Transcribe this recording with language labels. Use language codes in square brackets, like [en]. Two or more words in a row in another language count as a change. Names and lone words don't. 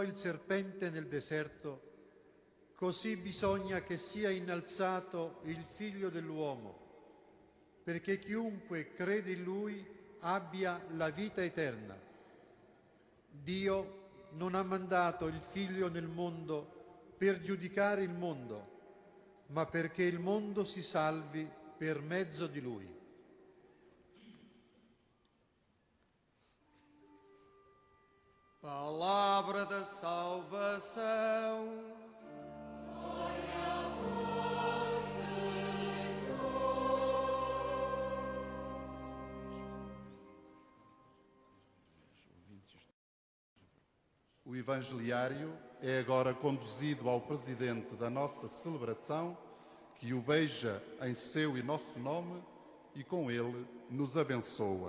[it] il serpente nel deserto, così bisogna che sia innalzato il Figlio dell'uomo, perché chiunque crede in Lui abbia la vita eterna. Dio non ha mandato il Figlio nel mondo per giudicare il mondo, ma perché il mondo si salvi per mezzo di Lui. [pt] Palavra da salvação. Glória a vós, Senhor. O evangeliário é agora conduzido ao presidente da nossa celebração, que o beija em seu e nosso nome e com ele nos abençoa.